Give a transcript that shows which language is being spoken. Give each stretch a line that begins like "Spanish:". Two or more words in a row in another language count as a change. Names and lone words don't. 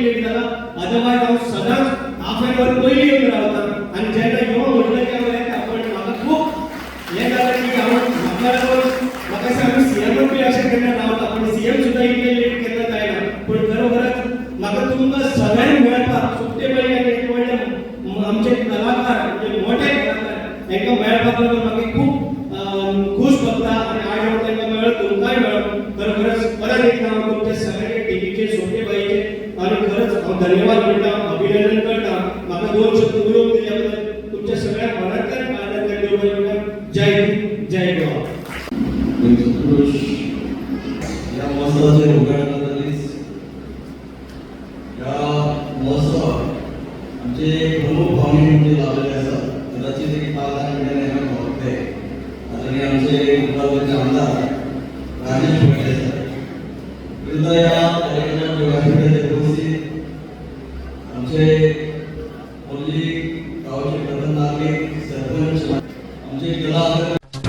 Konkani: लेट जाला अदरवायज हांव सदांच
English: half an hour
Konkani: पयलीं येवन रावता आनी जेन्ना यो म्हटलें की हांव येता पण म्हाका खूप हें जालें की हांव म्हाका लागून म्हाका दिसता आमी सीएम बी अशें केन्ना रावता पण सीएम सुद्दां इतले लेट केन्ना जायना पण खरोखरच म्हाका तुमकां सगळ्यांक मेळपाक सोपटे बाई आनी एक व्हडले आमचे कलाकार म्हणजे मोठे कलाकार तांकां मेळपाक लागून म्हाका खूप खुश भोगता आनी आयज हांव तांकां मेळ्ळो तुमकांय मेळ्ळो खरोखरच परत एकदा हांव तुमच्या सगळ्यांचे टिमीचे सोपटे बाईचे आनी खरंच हांव धन्यवाद म्हणटा अभिनंदन करता म्हाका 2 शब्द उलोवंक दिल्या बद्दल तुमच्या सगळ्यांक जय हिंद जय गोवा.
Marathi: पुरुष या महोत्सवाचे उद्घाटनासाठीच या महोत्सवात आमचे प्रमुख पाहुणे म्हणजे लाभलेले असतात. कदाचित एक 5-10 मिनिटांनी आम्ही बघते आणि आमचे गुजरातचे आमदार राजेश पाटील सर विरुद्ध या कार्यक्रमात व्यासपीठाचे उपस्थित आमचे मुरली गावचे प्रधान नागरिक सरपंच आमचे कला